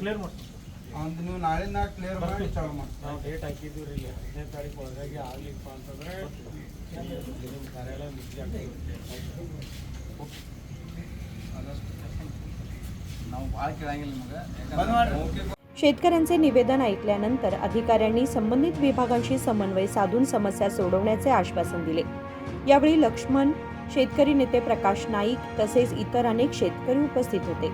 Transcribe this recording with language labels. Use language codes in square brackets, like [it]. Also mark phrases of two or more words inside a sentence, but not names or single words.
[kn] ಕ್ಲಿಯರ್ ಮಾಡಿ ಒಂದು ನೀವು ನಾಳಿಂದ ಕ್ಲಿಯರ್ ಮಾಡಿ ಚಾಲು ಮಾಡಿ. ನಾವು ಡೇಟ್ ಹಾಕಿದ್ದೀವಿ ರೀ, 15ನೇ ತಾರೀಕು ಒಳಗಾಗಿ ಆಗ್ಲಿಪ್ಪ ಅಂತಂದ್ರೆ ಕಾರ್ಯಾಲಯ ನಾವು ಭಾಳ ಕೇಳಂಗಿಲ್ಲ ನಿಮಗೆ. [mr] शेतकऱ्यांचे निवेदन ऐकल्यानंतर अधिकाऱ्यांनी संबंधित विभागांशी समन्वय साधून समस्या सोडवण्याचे आश्वासन दिले. यावेळी लक्ष्मण, शेतकरी नेते प्रकाश नाईक तसेच इतर अनेक शेतकरी उपस्थित होते.